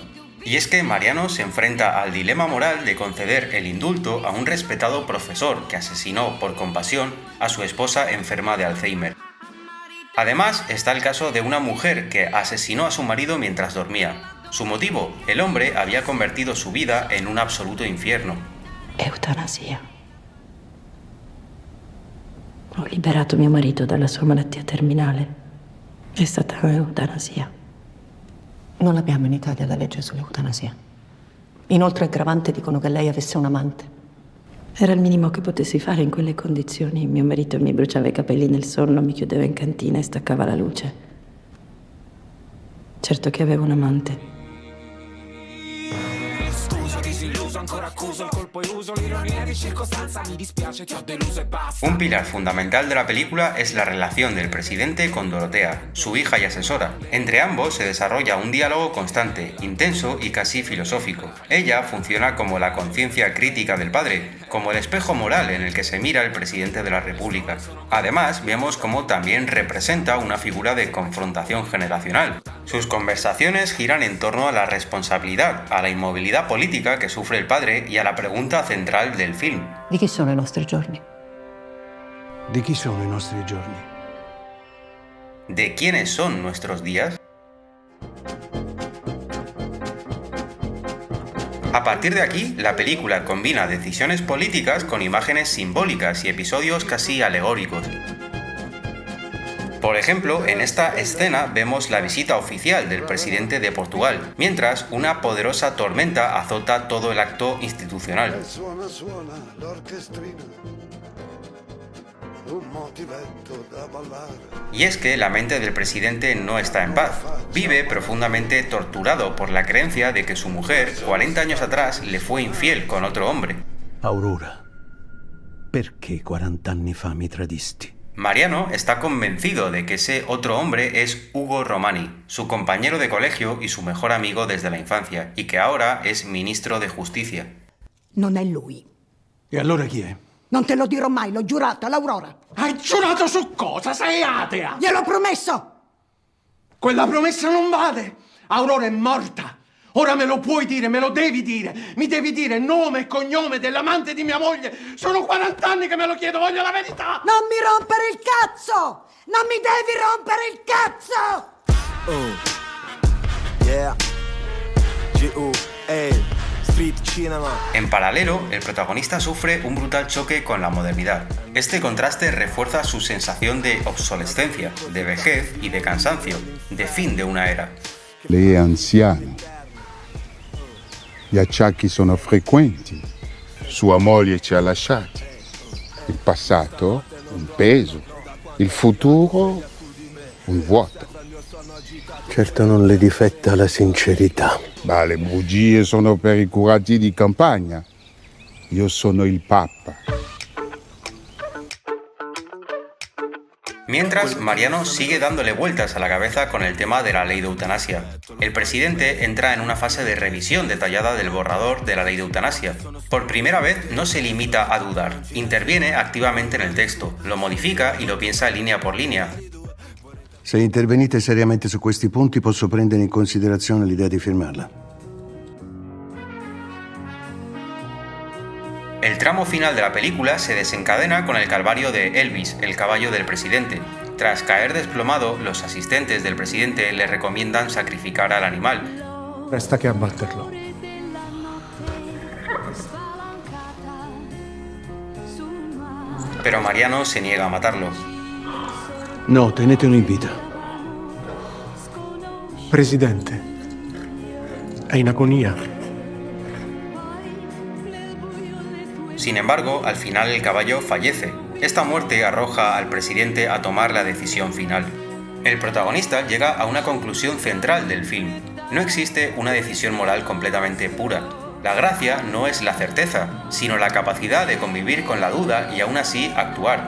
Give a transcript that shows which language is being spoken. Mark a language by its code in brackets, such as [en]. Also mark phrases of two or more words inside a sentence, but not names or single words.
[es] Y es que Mariano se enfrenta al dilema moral de conceder el indulto a un respetado profesor que asesinó por compasión a su esposa enferma de Alzheimer. Además, está el caso de una mujer que asesinó a su marido mientras dormía. Su motivo: el hombre había convertido su vida en un absoluto infierno. Eutanasia. [it] Ho liberato mio marito dalla sua malattia terminale. È stata un'eutanasia. Non abbiamo in Italia la legge sull'eutanasia. Inoltre è aggravante, dicono che lei avesse un amante. Era il minimo che potessi fare in quelle condizioni. Mio marito mi bruciava i capelli nel sonno, mi chiudeva in cantina e staccava la luce. Certo che avevo un amante. [es] Un pilar fundamental de la película es la relación del presidente con Dorotea, su hija y asesora. Entre ambos se desarrolla un diálogo constante, intenso y casi filosófico. Ella funciona como la conciencia crítica del padre, como el espejo moral en el que se mira el presidente de la República. Además, vemos cómo también representa una figura de confrontación generacional. Sus conversaciones giran en torno a la responsabilidad, a la inmovilidad política que sufre el padre y a la pregunta central del film. [it] Di chi sono i nostri giorni? Di chi sono i nostri giorni? [es] ¿De quiénes son nuestros días? A partir de aquí, la película combina decisiones políticas con imágenes simbólicas y episodios casi alegóricos. Por ejemplo, en esta escena vemos la visita oficial del presidente de Portugal, mientras una poderosa tormenta azota todo el acto institucional. Y es que la mente del presidente no está en paz. Vive profundamente torturado por la creencia de que su mujer, 40 años atrás, le fue infiel con otro hombre. [it] Aurora, perché 40 anni fa mi tradisti? [es] Mariano está convencido de que ese otro hombre es Ugo Romani, su compañero de colegio y su mejor amigo desde la infancia, y que ahora es ministro de Justicia. [it] Non è lui. E allora chi è? Non te lo dirò mai, l'ho giurato all'Aurora. Hai giurato su cosa? Sei atea! Gliel'ho promesso! Quella promessa non vale! Aurora è morta! Ora me lo puoi dire, me lo devi dire! Mi devi dire nome e cognome dell'amante di mia moglie! Sono 40 anni che me lo chiedo, voglio la verità! Non mi rompere il cazzo! Non mi devi rompere il cazzo! [en] Yeah. G.U.A. Street Cinema. [es] En paralelo, el protagonista sufre un brutal choque con la modernidad. Este contraste refuerza su sensación de obsolescencia, de vejez y de cansancio, de fin de una era. [it] Lei è anziano. Gli acciacchi sono frequenti. Sua moglie ci ha lasciati. Il passato, un peso. Il futuro, un vuoto. Certo non le difetta la sincerità. Ma le bugie sono per i curati di campagna. Io sono il Papa. [es] Mientras, Mariano sigue dándole vueltas a la cabeza con el tema de la ley de eutanasia. El presidente entra en una fase de revisión detallada del borrador de la ley de eutanasia. Por primera vez no se limita a dudar, interviene activamente en el texto, lo modifica y lo piensa línea por línea. [it] Se intervenite seriamente su questi punti, posso prendere in considerazione l'idea di firmarla. [es] El tramo final de la película se desencadena con el calvario de Elvis, el caballo del presidente. Tras caer desplomado, los asistentes del presidente le recomiendan sacrificar al animal. [it] Resta che abbatterlo. [es] Pero Mariano se niega a matarlo. [it] No, tenetelo in vita. Presidente, è in agonia. [es] Sin embargo, al final el caballo fallece. Esta muerte arroja al presidente a tomar la decisión final. El protagonista llega a una conclusión central del film. No existe una decisión moral completamente pura. La gracia no es la certeza, sino la capacidad de convivir con la duda y aún así actuar.